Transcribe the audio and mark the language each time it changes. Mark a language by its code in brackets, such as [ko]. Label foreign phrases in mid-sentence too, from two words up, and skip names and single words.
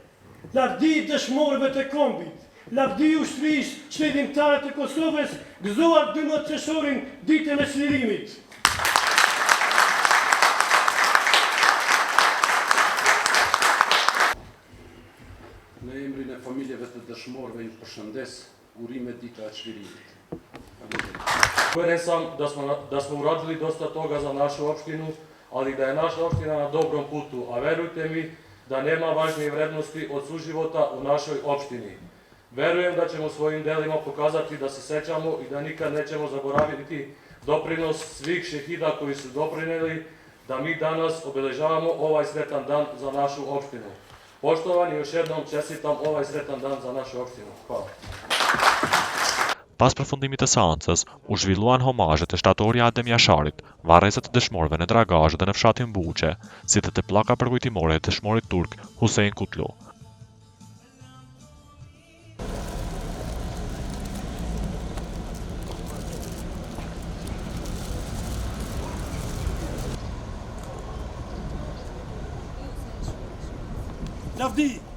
[sq] Lavdi dëshmorëve të kombit, lavdi ushtrisë çlidhimtare të Kosovës, gëzuar 12 qershorin ditën e çlirimit. Në emrin e familjeve të dëshmorëve ju përshëndes urime dita e çlirimit. [sr] Uveren sam da smo uradili dosta toga za našu opštinu, ali da je naša opština na dobrom putu, a verujte mi da nema važnije vrednosti od suživota u našoj opštini. Verujem da ćemo svojim delima pokazati da se sećamo i da nikad nećemo zaboraviti doprinos svih šehida koji su doprineli da mi danas obeležavamo ovaj sretan dan za našu opštinu. Poštovani, još jednom čestitam ovaj sretan dan za našu opštinu. Hvala. [sq] Pas përfundimit të seancës, u zhvilluan homazhe të shtatorja Adem Jasharit, varrezat të dëshmorëve në Dragash dhe në fshatin Buçe, si dhe të pllaka përkujtimore të dëshmorit turk Hussein Kutlu. Lavdi!